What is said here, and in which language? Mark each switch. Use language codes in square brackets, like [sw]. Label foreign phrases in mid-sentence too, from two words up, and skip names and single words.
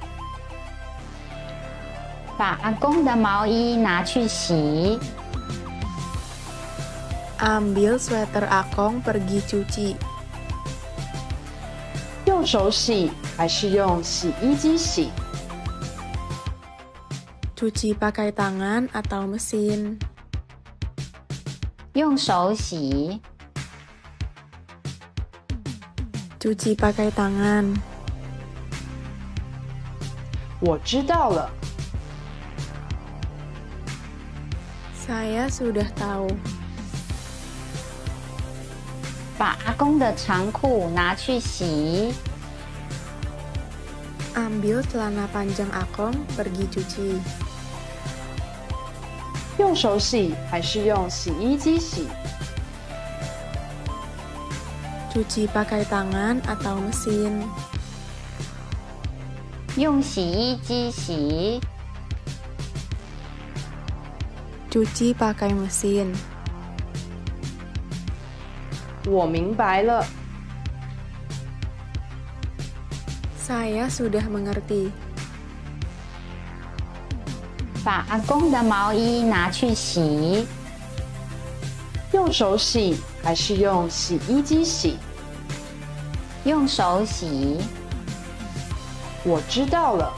[zh] 把阿公的毛衣拿去洗， [id] Ambil sweater Akong pergi cuci. [zh] 用手洗还是用洗衣机洗？ [id] Cuci pakai tangan atau mesin. [zh] 用手洗， [id] Cuci pakai tangan. [zh] 我知道了。 [id] Saya sudah tahu. [zh] 把阿公的长裤拿去洗。 [id] Ambil celana panjang Akong pergi cuci. [zh] 用手洗还是用洗衣机洗？ [id] Cuci pakai tangan atau mesin. [zh] 用洗衣机洗。 [id] Cuci pakai mesin. [zh] 我明白了。 [id] Saya sudah mengerti. [zh] 把阿公的毛衣拿去洗。用手洗还是用洗衣机洗？用手洗。我知道了。